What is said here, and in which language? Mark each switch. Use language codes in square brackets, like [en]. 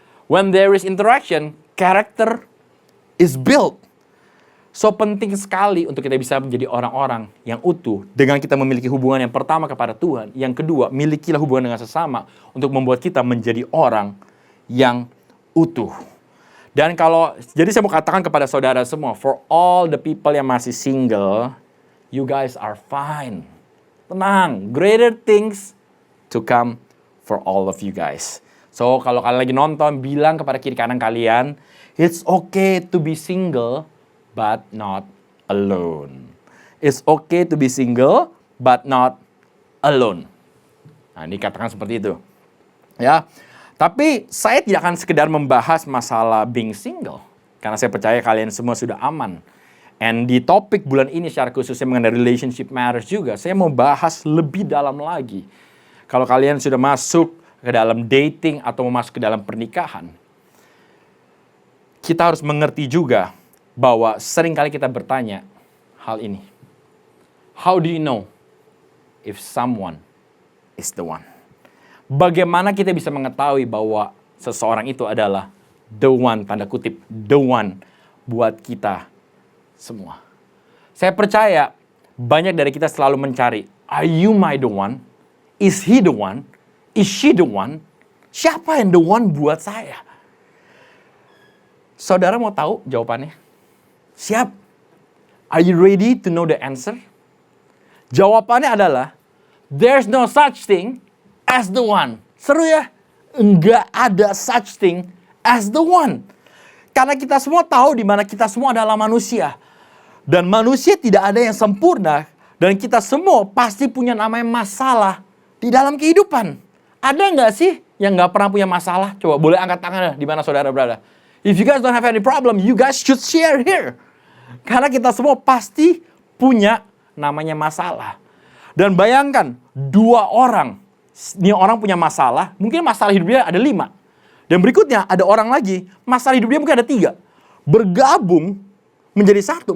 [en] When there is interaction, character is built. [id] So penting sekali untuk kita bisa menjadi orang-orang yang utuh dengan kita memiliki hubungan yang pertama kepada Tuhan. Yang kedua, milikilah hubungan dengan sesama untuk membuat kita menjadi orang yang utuh. Dan jadi saya mau katakan kepada saudara semua, [en] for all the people [id] yang masih single, [en] you guys are fine. [id] Tenang, [en] greater things to come for all of you guys. [id] So kalau kalian lagi nonton, bilang kepada kiri kanan kalian, [en] it's okay to be single, but not alone. It's okay to be single, but not alone. [id] Nah, ini katakan seperti itu. Ya, tapi saya tidak akan sekedar membahas masalah [en] being single. [id] Karena saya percaya kalian semua sudah aman. And di topik bulan ini secara khususnya mengenai relationship matters juga, saya mau bahas lebih dalam lagi. Kalau kalian sudah masuk ke dalam dating atau mau masuk ke dalam pernikahan, kita harus mengerti juga bahwa seringkali kita bertanya hal ini. [en] How do you know if someone is the one? [id] Bagaimana kita bisa mengetahui bahwa seseorang itu adalah the one, tanda kutip, the one buat kita semua? Saya percaya banyak dari kita selalu mencari, [en] are you my the one? Is he the one? Is she the one? [id] Siapa yang the one buat saya? Saudara mau tahu jawabannya? Siap? [en] Are you ready to know the answer? [id] Jawabannya adalah, [en] there's no such thing as the one. [id] Seru ya? Enggak ada [en] such thing as the one. [id] Karena kita semua tahu di mana kita semua adalah manusia. Dan manusia tidak ada yang sempurna. Dan kita semua pasti punya namanya masalah di dalam kehidupan. Ada nggak sih yang nggak pernah punya masalah? Coba boleh angkat tangan di mana saudara berada. [en] If you guys don't have any problem, you guys should share here. [id] Karena kita semua pasti punya namanya masalah. Dan bayangkan, dua orang. Ini orang punya masalah, mungkin masalah hidup dia ada 5. Dan berikutnya ada orang lagi, masalah hidup dia mungkin ada 3. Bergabung menjadi 1.